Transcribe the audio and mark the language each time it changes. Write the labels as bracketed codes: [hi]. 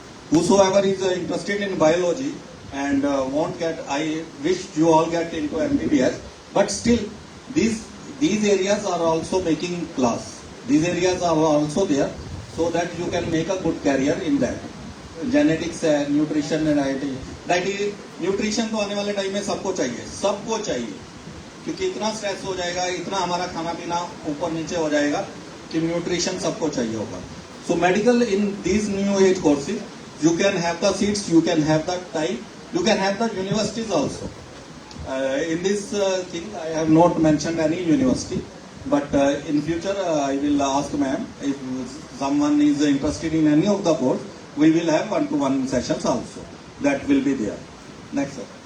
[en] Whosoever is interested in biology and won't get, I wish you all get into MBBS, but still these areas are also making class. These areas are also there, so that you can make a good career in that. Genetics, nutrition and dietary. [hi] Nutrition तो आने वाले time में सबको चाहिए, क्योंकि इतना stress हो जाएगा, इतना हमारा खाना पीना ऊपर नीचे हो जाएगा कि न्यूट्रिशन सबको चाहिए होगा. [en] So medical in these new age courses, you can have the seats, you can have the time, you can have the universities also. In this thing, I have not mentioned any university, but in future I will ask ma'am if someone is interested in any of the course, we will have one-to-one sessions also. That will be there. Next, sir.